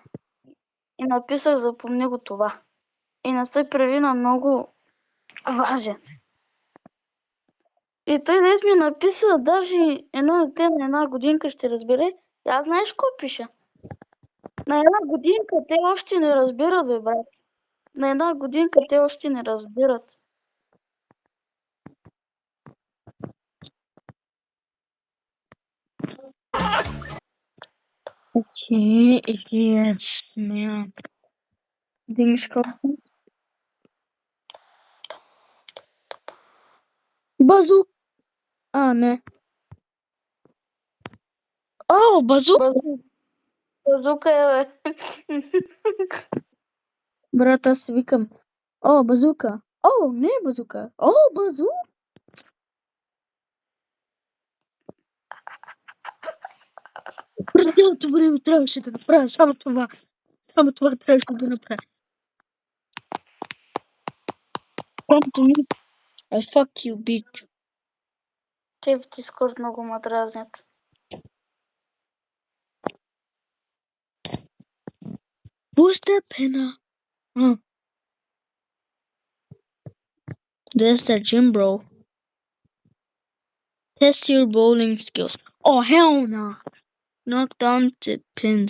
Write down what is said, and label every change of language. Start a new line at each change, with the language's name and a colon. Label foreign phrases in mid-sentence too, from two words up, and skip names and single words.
Bulgarian: И написах, запомни го това. И не се превина много важен. И той днес ми написа, даже едно дете на една годинка ще разбере. И аз знаеш какво пиша? На една годинка те още не разбират, бе, брат. На една годинка те още не разбират.
German: Okay, ich gehe jetzt mehr Dings kaufen. Bazooka. Ah, ne. Oh, bazooka.
Bulgarian: Базука е, бе. Брат, аз викам. О, базука. О, не е базука. О, базука. През цялото време трябваше да направя само това. Само това трябваше да направя.
English: Come to me. I fuck you, bitch.
Bulgarian: Те в Дискорд много ме дразнят.
English: Who's that penna? Oh. There's that gym bro. Test your bowling skills. Oh, hell no. Knock down the pins.